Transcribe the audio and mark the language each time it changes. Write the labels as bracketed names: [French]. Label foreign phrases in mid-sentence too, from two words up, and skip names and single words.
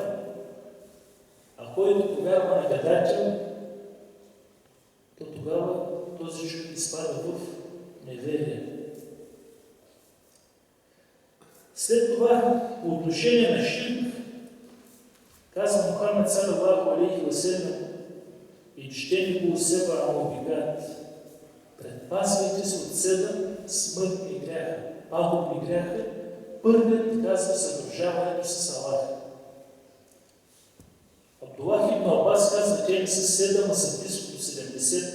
[Bulgarian] А който повярва на гадател, то тогава този човек изпада в неверие. След това, по отношение на ширк, казва Мухамед [Arabic] صلى الله عليه وسلم: „اجتنبوا السبع الموبقات“. [Bulgarian] Предпазвайте се от 7 смъртни гряха, пагубни гряха. Първият казва съдружаването с Аллах. Абдулах ибн Абас казва: те не са 7, а са близко до 70.